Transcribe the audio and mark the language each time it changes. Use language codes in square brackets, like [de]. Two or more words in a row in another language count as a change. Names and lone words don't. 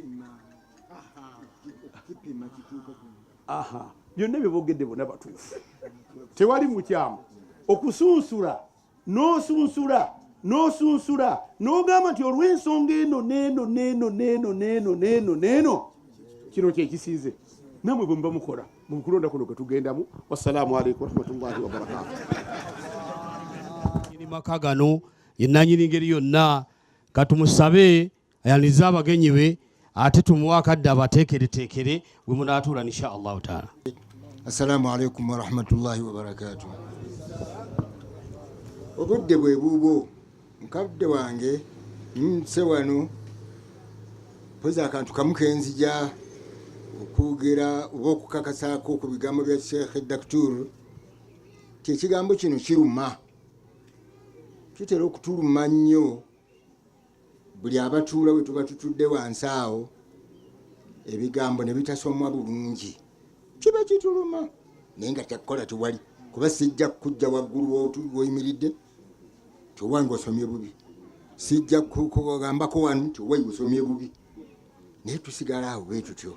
[lg] Byonna byeboogedde bonna batuufu, tewali mukyamu. Okusunsula n'osunsula n'ogamba nti olw'ensonga eno neeno kino kyekisinze namwe bwe muba mukola mu kulonda kuno kwe tugendamu. [ar] والسلام عليكم ورحمة الله وبركاته. [lg] Maka gano yenanyini ngeri yonna katumusabe ayaniza abagenyi be ate tumuwa akadde abateekereteekere bwe munaatuula [ar] إن شاء الله تعالى. السلام عليكم ورحمة الله وبركاته. [lg] Obudde bwe buubwo mukadde wange nse wano poza akantu kamu kenzija okugera oba okukakasaako ku bigambo bya Sheikh Daktur. Ekigambo kino kiruma, kitera okutuluma nnyo buli abatuula we tuba tutudde wansi awo ebigambo ne bitasomwa bulungi kiba kituluma, naye nga kyakukola tewali kuba sijja kujja waggulu woyimiridde tiwange osomye bubi, sijja kugambako wanu tiwayi osomye bubi, naye tusigala awo bwe tutyo.